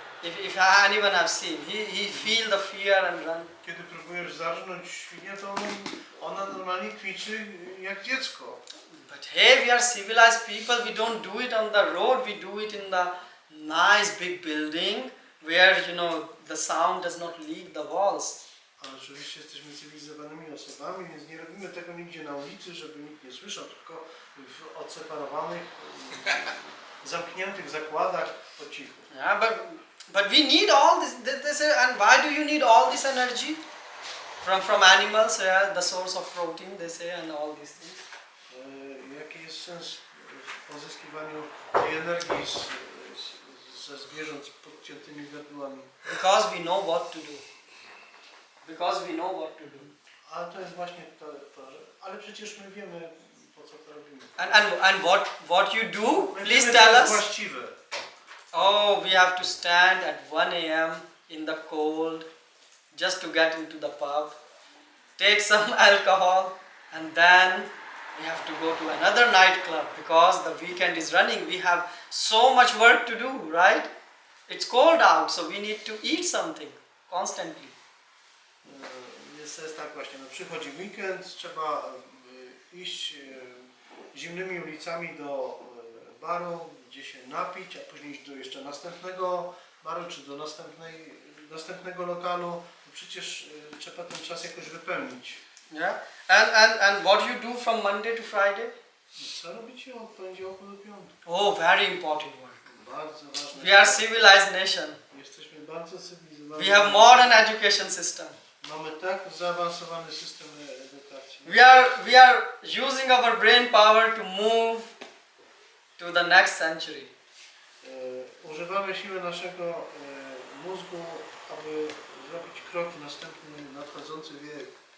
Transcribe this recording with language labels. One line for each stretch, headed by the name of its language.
English: If anyone have seen, he feel the fear and run.
Polish: Kiedy próbujesz zarżnąć świnię, to ona normalnie kwiczy jak dziecko.
English: But hey, we are civilized people, we don't do it on the road, we do it in the nice big building where, the sound does not leak the walls.
Polish: Ale oczywiście jesteśmy cywilizowanymi osobami, więc nie robimy tego nigdzie na ulicy, żeby nikt nie słyszał, tylko w odseparowanych, zamkniętych zakładach po cichu.
English: Yeah, but we need all this, and why do you need all this energy? From animals, the source of protein, they say, and all these things.
Polish: Jaki jest sens w pozyskiwaniu tej energii ze zwierząt z podciętymi gardłami?
English: Because we know what to do. Because we know what to do.
Polish: Ale to jest właśnie to, że... Ale przecież my wiemy, po co to robimy.
English: And what you do?
Polish: My
English: Please
Polish: wiemy,
English: tell
Polish: co jest
English: us.
Polish: właściwe.
English: Oh, we have to stand at 1 a.m. in the cold just to get into the pub, take some alcohol, and then we have to go to another nightclub because the weekend is running. We have so much work to do, right? It's cold out, so we need to eat something constantly.
Polish: Jest tak właśnie, przychodzi weekend, trzeba iść zimnymi ulicami do baru, gdzie się napić, a później iść do jeszcze następnego baru, czy do następnego lokalu. No przecież trzeba ten czas jakoś wypełnić.
English: Yeah. And what you do from Monday to Friday?
Polish: Co robicie od poniedziałku do piątku?
English: Oh, very important work.
Polish: Bardzo ważne.
English: We are civilized nation.
Polish: Jesteśmy bardzo cywilizowani.
English: We have modern education system.
Polish: Mamy tak zaawansowany system edukacji.
English: We are using our brain power to move to the next century.
Polish: Używamy siły naszego mózgu, aby zrobić krok w następny, nadchodzący wiek.